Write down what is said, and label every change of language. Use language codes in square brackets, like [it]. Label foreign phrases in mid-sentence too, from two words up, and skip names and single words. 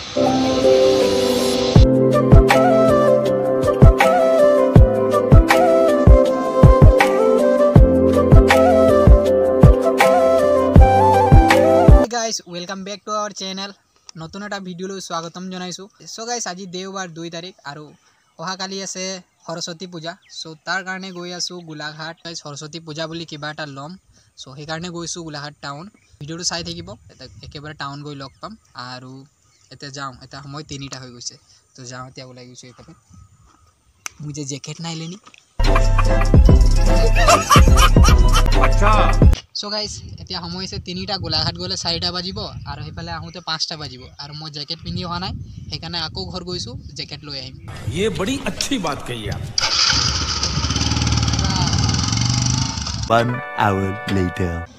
[en] guys, welcome back to our channel. [as] নতুন এটা ভিডিও লৈ স্বাগতম জনাইছো। [en] so guys [as] আজি দেওবাৰ 2 তাৰিখ আৰু অহা কালি আছে সৰস্বতী পূজা। সো তাৰ কাৰণে গৈ আছো গোলাঘাট। গাইস সৰস্বতী পূজা বুলি কিবা এটা লম। সো সেই কাৰণে গৈছো গোলাঘাট টাউন। ভিডিওটো চাই থাকিব। একেবাৰে টাউন গৈ লগ পাম আৰু এতে যাওঁ। এটা সময় 3টা হৈ গৈছে। তো যাওঁ এতিয়া ওলাই গৈছো এটাতে। মই যে জ্যাকেট নাই লেনি। আচ্ছা [en] so guys [as] এতিয়া সময় আছে 3টা গোলাঘাট গলে 4টা বাজিব আৰু হেফালে আহোতে 5টা বাজিব আৰু মই জ্যাকেট পিন্ধি হোৱা নাই সেইকাৰণে আকৌ ঘৰ গৈছো জ্যাকেট লৈ আহিম [hi] ये बड़ी अच्छी बात कही आप [en] 1 hour later